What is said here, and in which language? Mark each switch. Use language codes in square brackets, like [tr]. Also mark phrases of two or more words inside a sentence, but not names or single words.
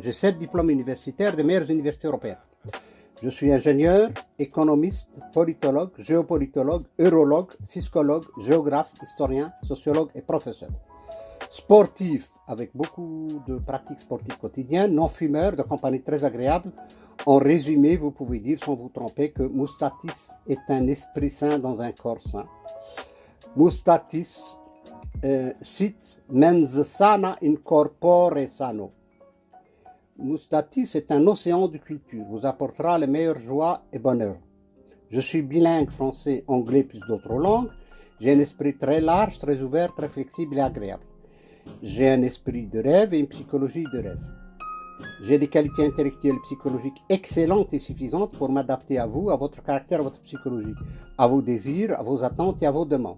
[fr] J'ai 7 diplômes universitaires des meilleures universités européennes. Je suis ingénieur, économiste, politologue, géopolitologue, urologue, fiscologue, géographe, historien, sociologue et professeur. Sportif, avec beaucoup de pratiques sportives quotidiennes, non-fumeur, de compagnie très agréable. En résumé, vous pouvez dire sans vous tromper que Moustatis est un esprit sain dans un corps sain. [la] Moustatis sit mens sana in corpore sano. [fr] Moustatis est un océan de culture, vous apportera les meilleures joies et bonheurs. Je suis bilingue français, anglais plus d'autres langues. J'ai un esprit très large, très ouvert, très flexible et agréable. J'ai un esprit de rêve et une psychologie de rêve. J'ai des qualités intellectuelles et psychologiques excellentes et suffisantes pour m'adapter à vous, à votre caractère, à votre psychologie, à vos désirs, à vos attentes et à vos demandes.